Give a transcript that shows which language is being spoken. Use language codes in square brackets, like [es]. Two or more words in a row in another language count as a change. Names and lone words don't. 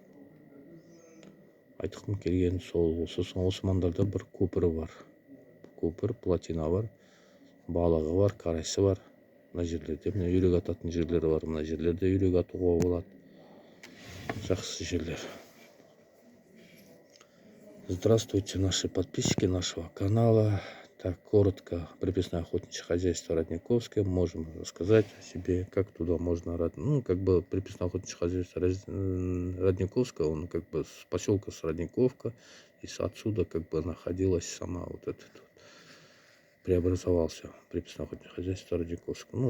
[kk] Айтқым келген сол. Сосын Османдарда бір көпірі бар. Көпір, плотина бар, балығы бар, карайсы бар. Мына жерлерде мына үйрек ататын жерлері бар. Мына жерлерде үйрек атуға болады. Жақсы жерлер. [ru] Здравствуйте, наши подписчики нашего канала. Так, коротко, приписное охотничье хозяйство Родниковское. Можем рассказать о себе, как туда можно... приписное охотничье хозяйство Родниковское, он с поселка с Родниковка, и отсюда находилась сама преобразовался приписное охотничье хозяйство Родниковское.